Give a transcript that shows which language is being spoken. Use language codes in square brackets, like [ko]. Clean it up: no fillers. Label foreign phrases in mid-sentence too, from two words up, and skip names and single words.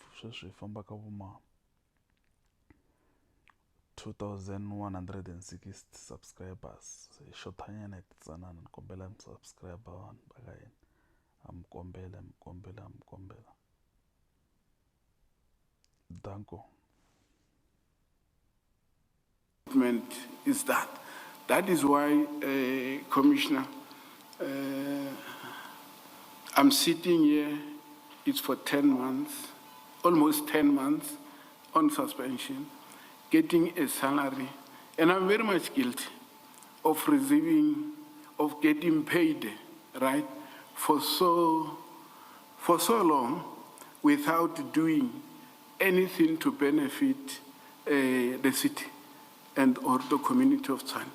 [ts] Sweswi hi famba ka vuma 2160 subscribers. Hi xotanyana hi titsanana. Ni kombela mi subscribe vanhu va ka hina. Mi kombela. Danko. [en] Is that is why, Commissioner, I'm sitting here, it's for 10 months, almost 10 months on suspension, getting a salary, and I'm very much guilty of getting paid, right, for so long without doing anything to benefit the city and or the community of Tshwane.